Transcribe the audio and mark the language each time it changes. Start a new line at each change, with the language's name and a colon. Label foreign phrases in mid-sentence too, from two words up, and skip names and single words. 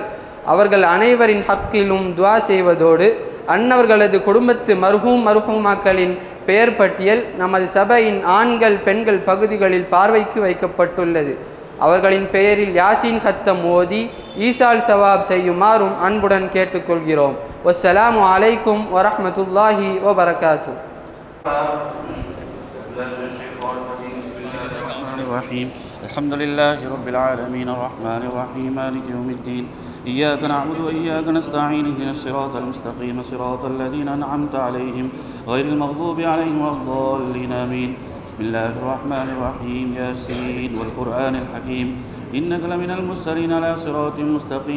Tamil: அவர்கள் அனைவரின் ஹக்கிலும் துஆ செய்வதோடு அன்னவர்களது குடும்பத்து மர்ஹூமாக்களின் பெயர் பட்டியல் நமது சபையின் ஆண்கள் பெண்கள் பகுதிகளில் பார்வைக்கு வைக்கப்பட்டுள்ளது. அவர்களின் பெயரில் யாசீன் ஹத்தம் ஓதி
Arabic: إيصال ثواب
Tamil: செய்யுமாறும் அன்புடன் கேட்டுக்கொள்கிறோம்.
Arabic: والسلام عليكم ورحمة الله وبركاته. الحمد لله رب العالمين الرحمن الرحيم مالك يوم الدين إياك نعبد وإياك نستعين اهدنا الصراط المستقيم صراط الذين أنعمت عليهم غير المغضوب عليهم ولا الضالين آمين. بسم الله الرحمن الرحيم ياسين والقرآن الحكيم إنك لمن المرسلين على صراط مستقيم.